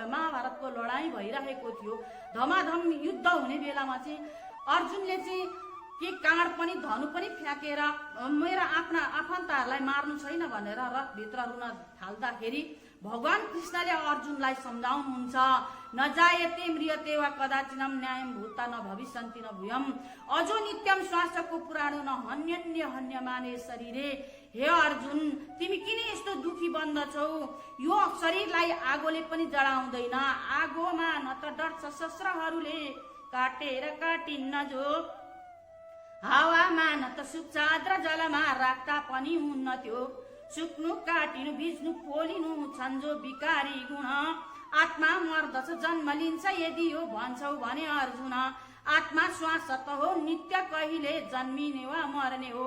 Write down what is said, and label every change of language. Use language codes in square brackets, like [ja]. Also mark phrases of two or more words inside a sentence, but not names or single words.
[ne] महाभारतको लडाईँ भइरहेको थियो, धमाधम युद्ध हुने बेलामा चाहिँ अर्जुनले चाहिँ के काँड पनि धनु पनि फ्याँकेर मेरो आफ्ना आफन्तहरूलाई मार्नु छैन भनेर रथभित्र रुन थाल्दाखेरि भगवान कृष्णले अर्जुनलाई सम्झाउनुहुन्छ, [sa] नजायते म्रियते वा कदाचिनम न्यायम भूता न भविष्यन्ति न भूयम अजो नित्यम स्वास्थ्यको पुराणो न हन्यन्य हन्यमाने शरीरे। [ne] हे अर्जुन तिमी किन यस्तो दुखी बन्दछौ? यो शरीरलाई आगोले पनि जडाउँदैन, आगोमा न त डर शस्त्रहरूले काटेर काटिन्न जो, हावामा न त सुक्छ आद्र जलमा राख्दा पनि हुन्न त्यो, सुक्नु काटिनु भिज्नु पोलिनु छन्जो विकारी गुण, आत्मा मर्दछ जन्म लिन्छ यदि यो भन्छौ भने अर्जुन, आत्मा श्वास त हो नित्य कहिले जन्मिने वा मर्ने हो।